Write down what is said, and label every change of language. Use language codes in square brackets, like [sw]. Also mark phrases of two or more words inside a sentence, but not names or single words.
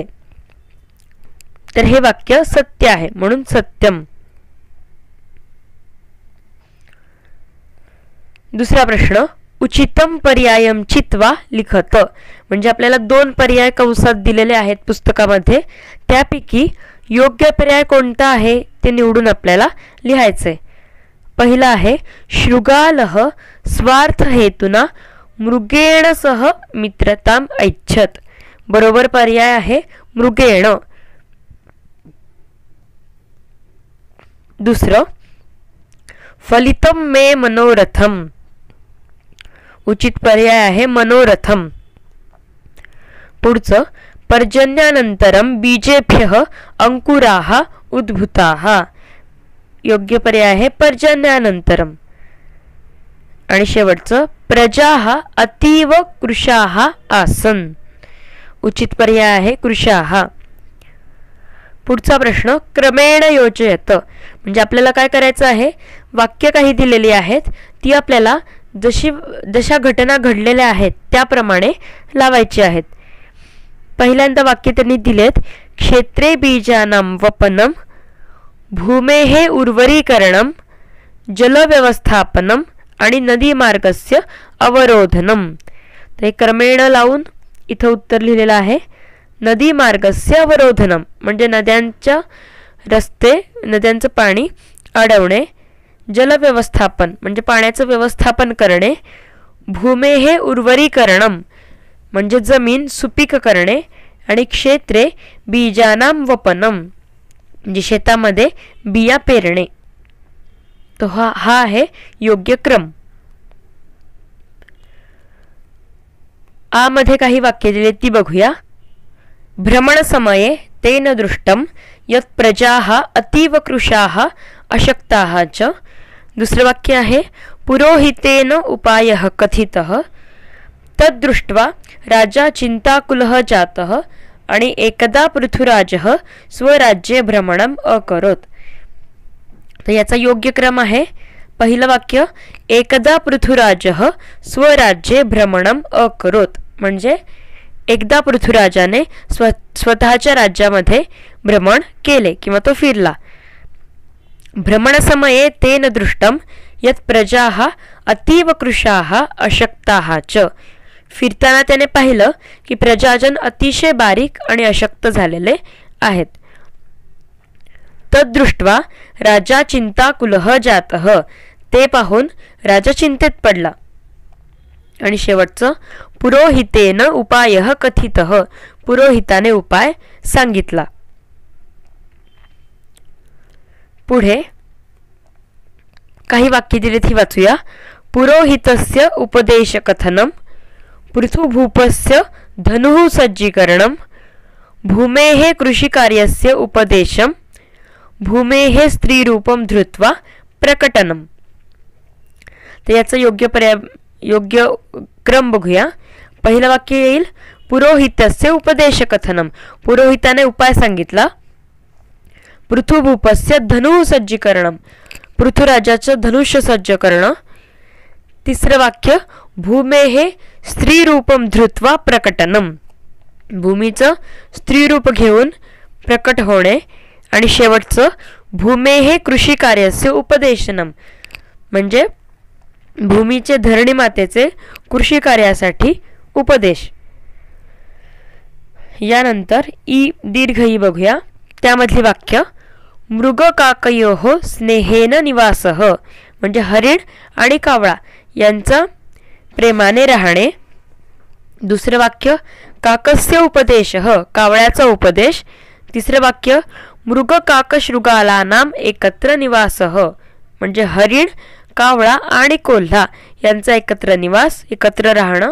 [mr] तर हे वाक्य सत्य आहे म्हणून सत्यम. दुसरा प्रश्न [sa] उचितम पर्यायम चित्वा लिखत. [mr] म्हणजे आपल्याला 2 पर्याय कंसात दिलेले आहेत पुस्तकामध्ये. त्यापैकी योग्य पर्याय कोणता आहे ते निवडून आपल्याला लिहायचंय. पहिला आहे [sa] शृगालः स्वार्थ हेतुना मृगेण सह मित्रताम ऐच्छत. [mr] बरोबर पर्याय आहे मृगेण. दुसरं [sa] फलितम मे मनोरथम. [mr] उचित पर्याय आहे मनोरथम. [sa] पुढचं पर्जन्यानंतरम बीजेभ्यः अंकुराः उद्भूताः. [mr] योग्य पर्याय आहे पर्जन्यानंतरम. आणि शेवटचं [sa] प्रजाः अतीव कृशाः आसन. [mr] उचित पर्याय आहे कृशाः. पुढचा प्रश्न [sa] क्रमेण योजयत. [mr] म्हणजे आपल्याला काय करायचं आहे? वाक्य काही दिलेली आहेत ती आपल्याला जशा घटना घडलेल्या आहेत त्याप्रमाणे लावायची आहेत. पहिल्यांदा वाक्य त्यांनी दिलेत [sa] क्षेत्रे बीजानां वपनम भूमेः उर्वरीकरणम जलव्यवस्थापनम आणि नदी मार्गस्य अवरोधनम. [mr] तर हे क्रमेण लावून इथं उत्तर लिहिलेलं आहे [sa] नदी मार्गस्य अवरोधनम. [mr] म्हणजे नद्यांचं पाणी अडवणे, जलव्यवस्थापन म्हणजे पाण्याचं व्यवस्थापन करणे, [sa] भूमेः उर्वरीकरणम [mr] म्हणजे जमीन सुपीक करणे आणि [sa] क्षेत्रे बीजानां वपनम [mr] म्हणजे शेतामध्ये बिया पेरणे. तो हा आहे योग्य क्रम. आ मध्ये काही वाक्य दिले ती बघूया. [sa] भ्रमण समये तेन दृष्टम यत् प्रजाः अतीव कृशाः अशक्ताः च. [mr] दुसरं वाक्य आहे [sa] पुरोहितेन उपायः कथितः तद्दृष्ट्वा राजा चिंताकुलः जातः आणि एकदा पृथुराजः स्वराज्ये भ्रमणम अकरोत. [mr] तर याचा योग्य क्रम आहे पहिलं वाक्य [sa] एकदा पृथुराजः स्वराज्ये भ्रमणम अकरोत. [mr] म्हणजे एकदा पृथुराजाने स्वतःच्या राज्यामध्ये भ्रमण केले किंवा तो फिरला. [sa] भ्रमणसमये तेन दृष्टम यत् प्रजाः अतीव कृशाः अशक्ताः च. [mr] फिरताना त्याने पाहिलं की प्रजाजन अतिशय बारीक आणि अशक्त झालेले आहेत. [sa] तद्दृष्ट्वा राजा चिंताकुलः जातः. [mr] ते पाहून राजा चिंतेत पडला. आणि शेवटचं [sa] पुरोहितेन उपायः कथितः, [mr] पुरोहिताने उपाय सांगितला. पुढे काही वाक्य दिलेत ही वाचूया. [sa] पुरोहितस्य उपदेशकथनं, पृथुभूपस्य धनुः सज्जीकरणं, भूमेः कृषिकार्यस्य उपदेशं, भूमेः स्त्रीरूपं धृत्वा प्रकटनम. [mr] तर याचं योग्य क्रम बघूया. पहिलं वाक्य येईल [sa] पुरोहितस्य उपदेशकथनम, [mr] पुरोहिताने उपाय सांगितला. [sa] पृथुभूपस्य धनुः सज्जीकरणम, [mr] पृथुराजाचं धनुष्य सज्ज करणं. तिसरं वाक्य [sa] भूमेः स्त्रीरूपं धृत्वा प्रकटनम, [mr] भूमीचं स्त्रीरूप घेऊन प्रकट होणे. आणि शेवटचं [sa] भूमेः कृषिकार्यस्य उपदेशनम, [mr] म्हणजे भूमीचे धरणी मातेचे कृषी कार्यासाठी उपदेश. यानंतर दीर्घ ई बघूया. त्यामधली वाक्य [sa] मृगकाकयोः स्नेहेन निवासः, [mr] म्हणजे हरिण आणि कावळा यांचा प्रेमाने राहणे. दुसरं वाक्य [sa] काकस्य उपदेशः, [mr] कावळ्याचा उपदेश. तिसरं वाक्य [sa] मृगकाकशृगालानाम एकत्र निवासः, [mr] म्हणजे हरिण, कावळा आणि कोल्हा यांचा एकत्र निवास, एकत्र राहणं.